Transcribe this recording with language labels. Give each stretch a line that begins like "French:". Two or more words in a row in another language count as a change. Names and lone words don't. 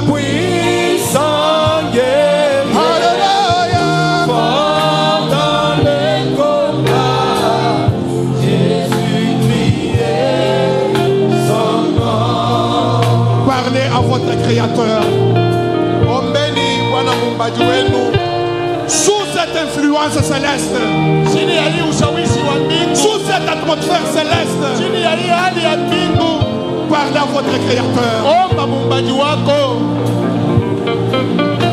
French: Puissant guerrier, Alléluia. fort dans les combats. Jésus-Christ est son nom. Parlez à votre Créateur.
Swahili: Ombeni Bwana muumbaji wenu
French: Sous cette influence céleste,
Swahili: chini ya hii ushawishi wa mbingu,
French: sous cette atmosphère céleste,
Swahili: chini ya hii hali ya mbingu.
French: parlez à votre Créateur.
Swahili: Omba muumbaji wako.